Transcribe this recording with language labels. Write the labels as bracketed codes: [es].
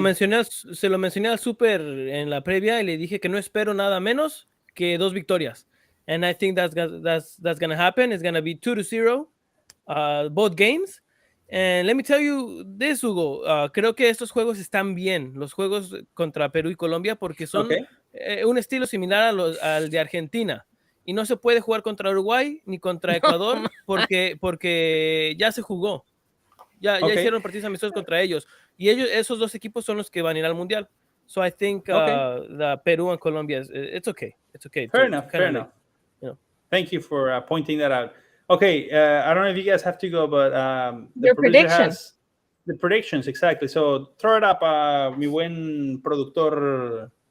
[es] mencioné al Super en la previa y le dije que no espero nada menos que 2 victorias. [en] And I think that's gonna happen. It's gonna be 2-0, both games. And let me tell you this, Hugo. [es] Creo que estos juegos están bien, los juegos contra Perú y Colombia, porque son [en] Ok. [es] un estilo similar al de Argentina. y no se puede jugar contra Uruguay ni contra Ecuador porque ya se jugó. Ya hicieron partidos amistosos contra ellos. Y esos dos equipos son los que van a ir al Mundial. [en] So I think the Peru and Colombia, it's okay. It's okay. Fair enough. You know. Thank you for pointing that out. Okay, I don't know if you guys have to go, but the Your producer prediction. has the predictions, exactly. So throw it up, [es] mi buen productor.